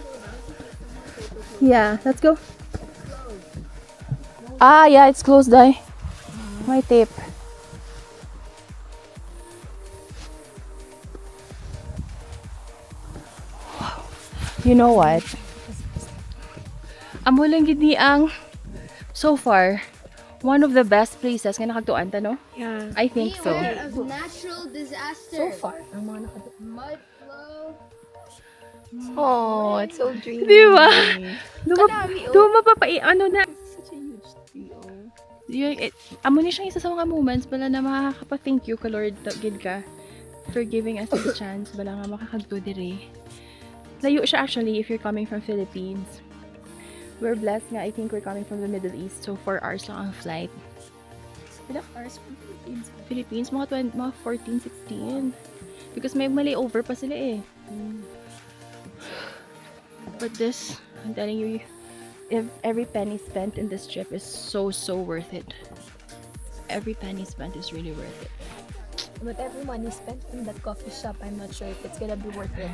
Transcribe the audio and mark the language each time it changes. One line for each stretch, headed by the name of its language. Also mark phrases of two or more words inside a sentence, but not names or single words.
English: Yeah, let's go. Ah, yeah, it's closed, Dai. My tape. You know what?
Hiligaynon: Amo lang gid ni ang
English: so far one of the best places
Hiligaynon: nga nakagtuan ta, no?
English: Yeah. I think so. beware of natural disaster. So far. Mud flow. Oh, it's so dreamy.
Filipino: Di ba?
Hiligaynon: Kadami, oh. Dumapapai ano na.
English: Such a huge tree, oh.
Hiligaynon: Yung, amo ni siyang isa sa mga moments bala na makakapa-thank you ka Lord gid ka
English: for giving us this chance
Hiligaynon: bala nga makakagto dire. Layo siya
English: actually if you're coming from Philippines. We're blessed nga. I think we're coming from the Middle East, so 4 hours
Hiligaynon: lang ang
English: flight. Ilang hours from Philippines? Philippines, mga 14, 16.
Filipino: Because may layover pa sila eh.
English: But this, I'm telling you, if every penny spent in this trip is so worth it. Every penny spent is really worth it. But every money spent in that coffee shop, I'm not sure if it's gonna be worth it.